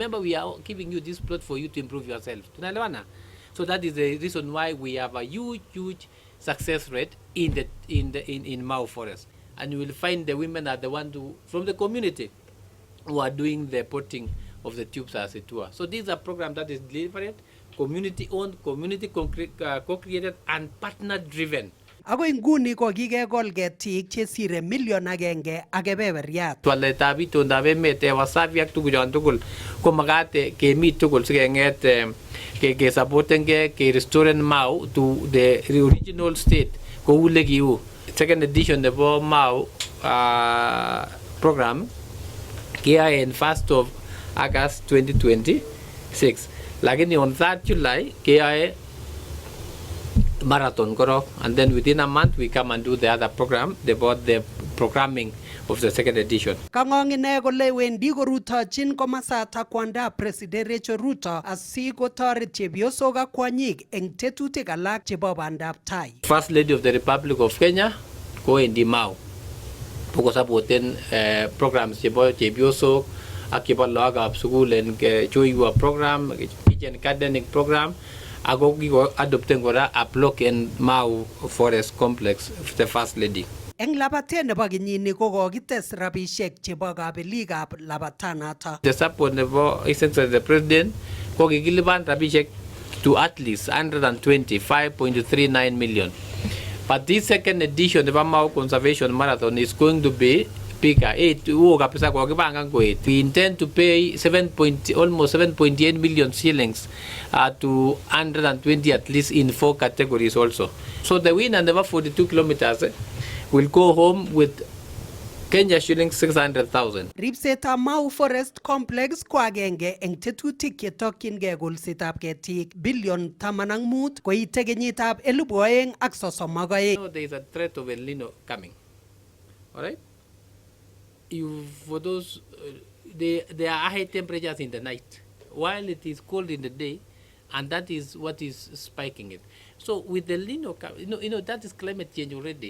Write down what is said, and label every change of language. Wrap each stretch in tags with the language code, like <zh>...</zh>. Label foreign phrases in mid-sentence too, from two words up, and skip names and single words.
<en>Remember, we are giving you this plot for you to improve yourself. So that is the reason why we have a huge success rate in Mau Forest. And you will find the women are the one from the community who are doing the potting of the tubes as it were. So this is a program that is delivered, community-owned, co-created and partner-driven.</en> <kln>Agoi nguni ko kikekol ketik chesire million 1 ak kebeberiat. Waletab itondab emet wasafi ak tuguchon tugul ko magat kemi tugul sikeng'et ke-supportengei ke-restoren Mau</kln> <en>to the original state</en> <kln>kou lekiu.</kln> <en>Second edition nebo Mau program</en> <kln>kiyae en</kln> <en>1st of August 2020 6. Lakini on 3rd July, KIA marathon korok, and then within a month we come and do the other program, about the programming of the second edition.</en> <kln>Kang'ong ine kole wendi korutochin komasata kwanda President Rachel Ruto asikotoret chepyosok ak kwonyik eng tetutik alak chebo bandab tai.</kln> <en>First Lady of the Republic of Kenya</en> <kln>kowendi Mau kokosapoten programs chebo chepyosok ak chebo lagokab sukul en Choiwa program,</kln> <en>kitchen gardening program,</en> <kln>ako kiko adopten kora</kln> <en>a block in Mau Forest Complex, the First Lady.</en> <kln>Eng labatet nebo kenyini ko kokites rabisiek chebo kabelikab labatanato.</kln> <en>The support nebo Excellency the President</en> <kln>ko kikilipan rabisiek</kln> <en>to at least 125.39 million. But this second edition of Mau Conservation Marathon is going to be bigger. We intend to pay almost 7.8 million shillings to 120 at least in 4 categories also. So the winner and the 42 kilometers will go home with Kenya shillings 600,000.</en> <kln>Ripsetab Mau Forest Complex ko agenge eng tetutik chetokyingei kolsetab ketik bilion 15 koite kenyitab 2032.</kln> <en>So there is a threat of El Nino coming. All right? For those, there are high temperatures in the night, while it is cold in the day, and that is what is spiking it. So with the El Nino, that is climate change already.</en>